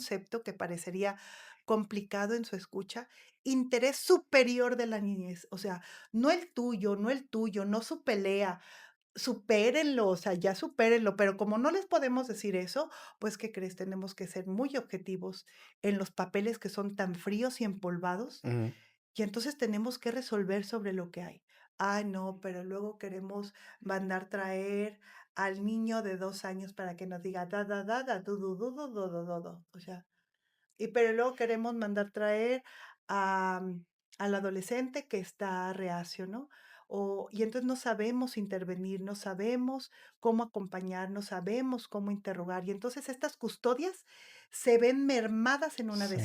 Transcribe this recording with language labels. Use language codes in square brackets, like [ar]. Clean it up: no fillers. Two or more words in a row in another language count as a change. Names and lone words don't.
[es] concepto que parecería complicado en su escucha, interés superior de la niñez, o sea, no el tuyo, no el tuyo, no su pelea, supérenlo, o sea, ya supérenlo, pero como no les podemos decir eso, pues, ¿qué crees? Tenemos que ser muy objetivos en los papeles que son tan fríos y empolvados, Ujú. y entonces tenemos que resolver sobre lo que hay. Ay, no, pero luego queremos mandar traer al niño de 2 años para que nos diga da, da, da, da, du, du, du, du, du, du, du, du. O sea, pero luego queremos mandar traer a, al adolescente que está reacio, ¿no? Y entonces no sabemos intervenir, no sabemos cómo acompañar, no sabemos cómo interrogar. Y entonces estas custodias se ven mermadas en una